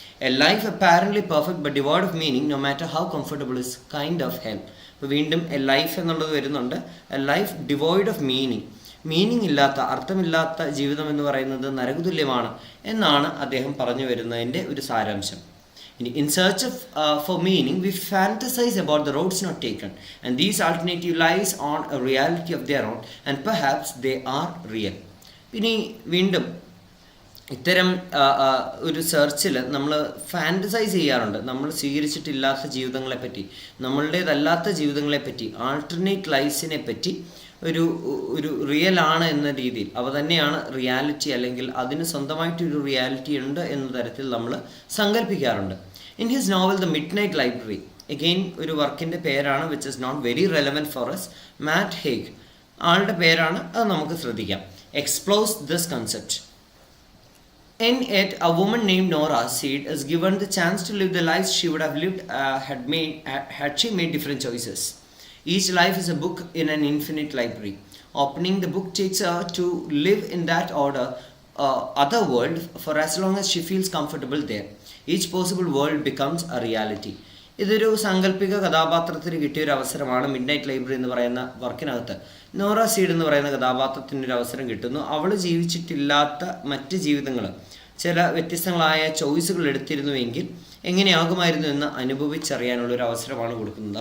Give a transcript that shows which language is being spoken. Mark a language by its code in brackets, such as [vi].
[en] A life apparently perfect but devoid of meaning no matter how comfortable is kind of hell. [ml] അപ്പോൾ വീണ്ടും A life എന്നുള്ളത് വരുന്നുണ്ട്. [en] a life devoid of meaning [ml] ഇല്ലാത്ത, അർത്ഥമില്ലാത്ത ജീവിതം എന്ന് പറയുന്നത് നരകതുല്യമാണ് എന്നാണ് അദ്ദേഹം പറഞ്ഞു വരുന്നതിൻ്റെ ഒരു സാരാംശം. [en] In search for meaning, we fantasize about the roads not taken, and these alternative lies on a reality of their own, and perhaps they are real. [ml] ഇനി വീണ്ടും ഇത്തരം ഒരു സെർച്ചിൽ നമ്മൾ ഫാൻറ്റസൈസ് ചെയ്യാറുണ്ട്, നമ്മൾ സ്വീകരിച്ചിട്ടില്ലാത്ത ജീവിതങ്ങളെപ്പറ്റി, നമ്മളുടേതല്ലാത്ത ജീവിതങ്ങളെപ്പറ്റി, ആൾട്ടർനേറ്റ് ലൈഫിനെ പറ്റി ഒരു റിയൽ ആണ് എന്ന രീതിയിൽ, അവ തന്നെയാണ് റിയാലിറ്റി, അല്ലെങ്കിൽ അതിന് സ്വന്തമായിട്ടൊരു റിയാലിറ്റി ഉണ്ട് എന്ന തരത്തിൽ നമ്മൾ സങ്കല്പിക്കാറുണ്ട്. [en] in his novel the midnight library, again [ml] ഒരു വർക്കിൻ്റെ പേരാണ് [en] which is not very relevant for us, Matt Haig [ml] ആളുടെ പേരാണ്, അത് നമുക്ക് ശ്രദ്ധിക്കാം. [en] Explores this concept. In it, a woman named Nora Seed is given the chance to live the lives she would have lived had she made different choices. Each life is a book in an infinite library. Opening the book takes her to live in that other world for as long as she feels comfortable there. Each possible world becomes a reality. [ml] ഇതൊരു സാങ്കല്പിക കഥാപാത്രത്തിന് കിട്ടിയൊരു അവസരമാണ് mid night library എന്ന് പറയുന്ന വർക്കിനകത്ത്. Nora seed എന്ന് പറയുന്ന കഥാപാത്രത്തിനൊരു അവസരം കിട്ടുന്നു. അവൾ ജീവിച്ചിട്ടില്ലാത്ത മറ്റ് ജീവിതങ്ങൾ, ചില വ്യത്യസ്തങ്ങളായ ചോയ്സുകൾ എടുത്തിരുന്നുവെങ്കിൽ എങ്ങനെയാകുമായിരുന്നു എന്ന് അനുഭവിച്ചറിയാനുള്ളൊരു അവസരമാണ് കൊടുക്കുന്നത്.